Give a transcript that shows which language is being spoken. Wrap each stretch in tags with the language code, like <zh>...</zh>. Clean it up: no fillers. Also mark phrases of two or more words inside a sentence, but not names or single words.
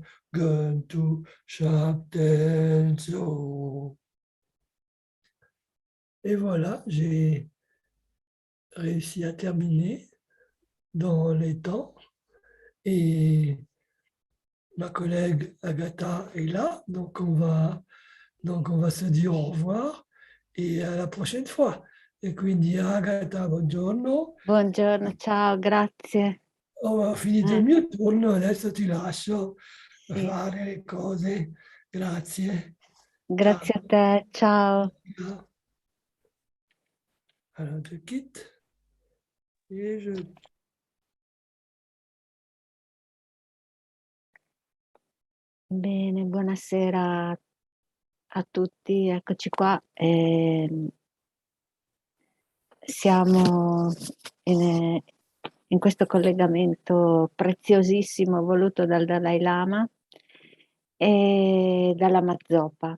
<en>Untitled Chapter.</en> <fr>Et voilà, j'ai réussi à terminer dans les temps. Et ma collègue Agatha est là, donc on va se dire au revoir</fr> <it>e alla prossima</it> <fr>fois.</fr> <it>E quindi Agatha, buongiorno. Buongiorno, ciao, grazie. Ho finito il mio turno, adesso ti lascio Sì. fare le cose. Grazie. Grazie a te, ciao.</it> <fr>Alors, je quitte et je...</fr> <it>Bene, buonasera a tutti, eccoci qua. Siamo in questo collegamento preziosissimo voluto dal Dalai Lama e dalla Lama Zopa.</it>